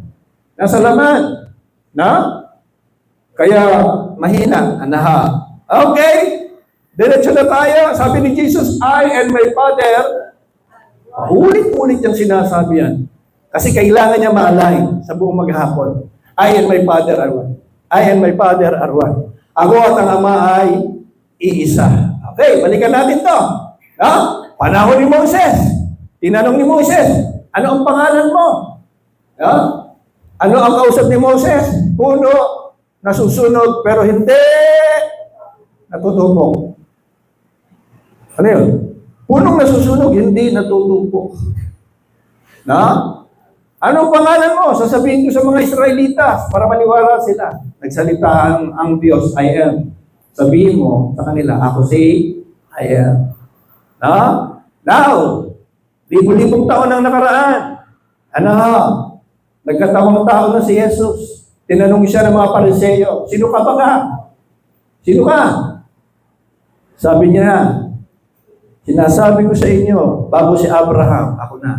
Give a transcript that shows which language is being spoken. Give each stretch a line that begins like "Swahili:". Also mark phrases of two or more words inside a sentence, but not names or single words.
Filipino: Nasa laman. No? Kaya, mahina. Okay? Diretso na tayo. Sabi ni Jesus,
English: I and my Father,
Filipino: ulit-ulit yung sinasabi yan. Kasi kailangan niya ma-align sa buong maghapon.
English: I and my Father are one. I and my Father are one.
Filipino: Ako at ang Ama ay iisa. Okay, balikan natin to. No? Panahon ni Moses. Tinanong ni Moses, ano ang pangalan mo? No? Ano ang kausap ni Moses? Puno, nasusunog, pero hindi natutupok. Ano yun? Punong nasusunog, hindi natutupok. Na? Anong pangalan mo? Sasabihin ko sa mga Israelitas para maniwala sila. Nagsalita ang Diyos,
English: I am.
Filipino: Sabihin mo sa kanila, ako si
English: I am.
Filipino: Na? Now, libo-libong taon ang nakaraan. Ano? Nagkatawang tao na si Jesus. Tinanong siya ng mga Pariseo, sino ka ba ka? Sino ka? Sabi niya, sinasabi ko sa inyo, bago si Abraham, ako na.